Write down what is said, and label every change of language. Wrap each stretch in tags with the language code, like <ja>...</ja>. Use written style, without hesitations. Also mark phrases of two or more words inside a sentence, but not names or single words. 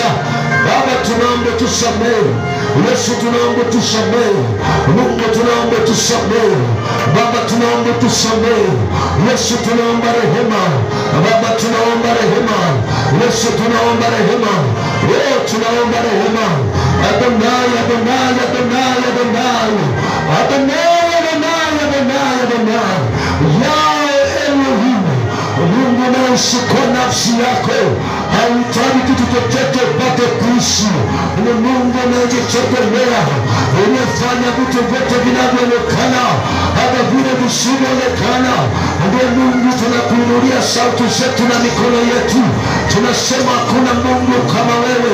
<sw>Baba, tunaomba tusamehe. Yesu, tunaomba tusamehe. Mungu, tunaomba tusamehe. Baba, tunaomba tusamehe. Yesu, tunaomba rehema. Baba, tunaomba rehema. Yesu, tunaomba rehema. Wewe tunaomba rehema. Adonai, Adonai, Adonai, Adonai. Adonai, Adonai, Adonai, Adonai. Yahweh Elohim. Mungu unaishi kwa nafsi yako, hauhitaji kitu chochote upate kuishi. Ni Mungu unayejitegemea, unafanya vitu vyote vinavyoonekana hata vile visivyoonekana. Ndiye Mungu, tunakuinulia sauti zetu na mikono yetu, tunasema hakuna Mungu kama wewe.</sw>